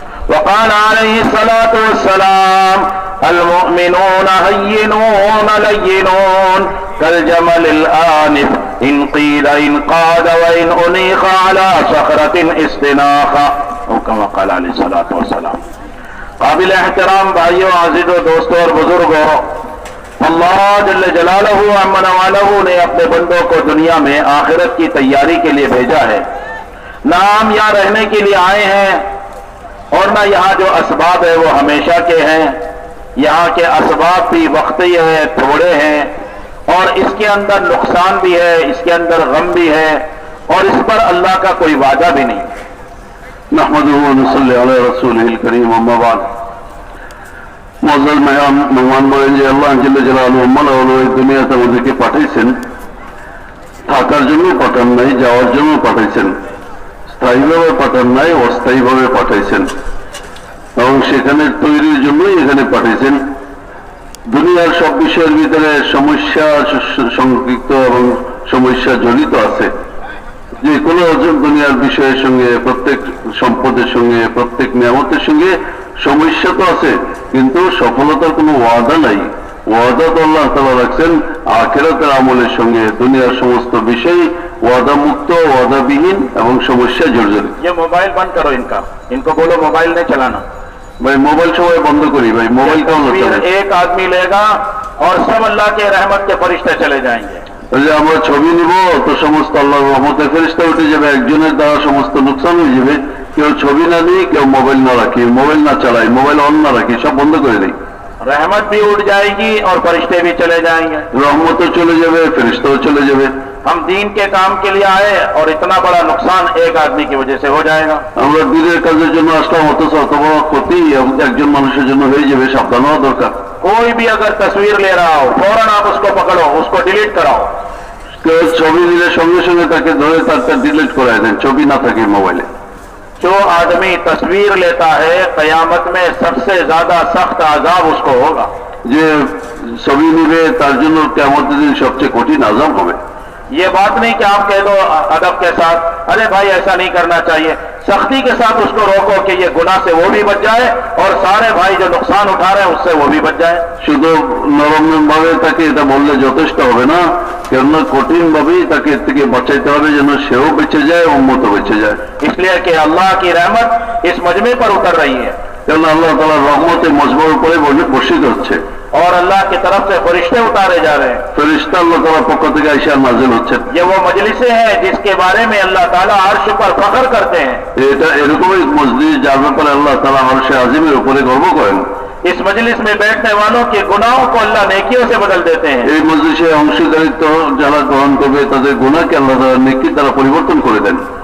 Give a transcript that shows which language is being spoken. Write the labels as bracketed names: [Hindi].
[Arabic] وقال عليه الصلاة والسلام المؤمنون هينون لينون كالجمل الآنف إن قيل إن قاد وإن أنيخ على صخرة استناخا أو كما قال عليه الصلاة والسلام. [Hindi] काबिल एहतराम भाइयों, आज़िज़ों, दोस्तों और बुजुर्गों, अल्लाह जल्ल जलालहू अम्मन वालहू ने अपने बंदों को दुनिया में आखिरत की तैयारी के लिए भेजा है। ना हम यहाँ रहने के लिए आए हैं और ना यहाँ जो असबाब है वो हमेशा के हैं। यहाँ के असबाब भी वक्ती है, थोड़े हैं और इसके अंदर नुकसान भी है, इसके अंदर गम भी है और इस पर अल्लाह का कोई वादा भी नहीं। [Arabic] नहमदुहु व नसल्ली अला रसूलिहिल करीम। [Hindi] अम्मा बाद, मुअज़्ज़ज़ मेहमान [Bangla] বলেন যে আল্লাহ জাল্লা জালালুহু মাওলানা এই দুনিয়াতে আমাদেরকে পাঠিয়েছেন, থাকার জন্য পাঠান নাই, যাওয়ার জন্য পাঠাইছেন, স্থায়ীভাবে পাঠান নাই, অস্থায়ীভাবে পাঠাইছেন এবং সেখানে তৈরির জন্যই এখানে পাঠিয়েছেন। দুনিয়ার সব বিষয়ের ভিতরে সমস্যা সংযুক্ত এবং সমস্যা জড়িত আছে। যে কোনো দুনিয়ার বিষয়ের সঙ্গে, প্রত্যেক সম্পদের সঙ্গে, প্রত্যেক নিয়ামতের সঙ্গে সমস্যা তো আছে, কিন্তু সফলতার কোনো ওয়াদা নাই। ওয়াদা তো আল্লাহ তাআলা রাখছেন আখিরাতের আমলের সঙ্গে। দুনিয়ার সমস্ত বিষয় ওয়াদা মুক্ত, ওয়াদাবিহীন এবং সমস্যা জর্জরিত। [Hindi] ये मोबाइल बंद करो, इनको बोलो मोबाइल नहीं चलाना। भाई मोबाइल [Bangla] সবাই বন্ধ করি ভাই, মোবাইল কেমন চলে? [Hindi] एक आदमी लेगा और सब अल्लाह के रहमत के फरिश्ते चले जाएंगे। [Bangla] যে আমরা ছবি নিব তো সমস্ত আল্লাহর রহমতের ফেরেশতা উঠে যাবে, একজনের দ্বারা সমস্ত নুকসান হয়ে যাবে। কেউ ছবি না নিয়ে, কেউ মোবাইল না রাখি, মোবাইল না চালাই, মোবাইল অন না রাখি, সব বন্ধ করে দেই। [Hindi] रहमत भी उड़ जाएगी और फरिश्ते भी चले जाएंगे। [Bangla] रहमतও চলে যাবে, ফেরেশতাও চলে যাবে। [Hindi] हम दीन के काम के लिए आए और इतना बड़ा नुकसान एक आदमी की वजह से हो जाएगा। [Bangla] আমরা দ্বীনের কাজের জন্য আসলাম, অথচ অত বড় ক্ষতি একজন মানুষের জন্য হয়ে যাবে, সাবধান হওয়া দরকার। [Hindi] कोई भी अगर तस्वीर ले रहा हो फौरन आप उसको पकड़ो, उसको डिलीट कराओ। [Bangla] কেউ ছবি নিলে সঙ্গে সঙ্গে তাকে ধরে তার ডিলিট করে দেন, ছবি না থাকে মোবাইলে। [Hindi] जो आदमी तस्वीर लेता है कयामत में सबसे ज्यादा सख्त अजाब उसको होगा। [Bangla] যে ছবি নিবে তার জন্য কিয়ামতের দিন সবচেয়ে কঠিন আযাব হবে। [Hindi] ये बात नहीं कि आप कह दो अदब के साथ, अरे भाई ऐसा नहीं करना चाहिए। सख्ती के साथ उसको रोको कि ये गुनाह से वो भी बच जाए और सारे भाई जो नुकसान उठा रहे हैं उससे वो भी बच जाए। [Bangla] শুধু নরম ভাবে তাকে এটা বললে যথেষ্ট হবে না, কেননা কঠিন ভাবেই তাকে এর থেকে বাঁচাইতে হবে যেন সেও বেঁচে যায়, উম্মতও বেঁচে যায়। [Hindi] इसलिए कि अल्लाह की रहमत इस मजमे पर उतर रही है, [Bangla] কেননা আল্লাহ তাআলার রহমতে মজমার উপরে বর্ষিত হচ্ছে [Hindi] और अल्लाह की तरफ से फरिश्ते उतारे जा रहे हैं। [Bangla] फरिश्ता अल्लाह ताला पक्ष থেকে আইসা নাযিল হচ্ছে। [Hindi] ये वो मजलिसें हैं जिसके बारे में अल्लाह ताला अर्श पर फख्र करते हैं। [Bangla] এটা এরকমই মজলিস যার ব্যাপারে আল্লাহ তাআলা আরশে আজিমের উপরে গর্ব করেন। [Hindi] इस मजलिस में बैठने वालों के गुनाहों को अल्लाह नेकियों से बदल देते हैं। [Bangla] এই মজলিসে অংশীদারিত্ব যারা গ্রহণ করবে তাদের গুনাহকে আল্লাহ তাআলা নেকি দ্বারা পরিবর্তন করে দেন।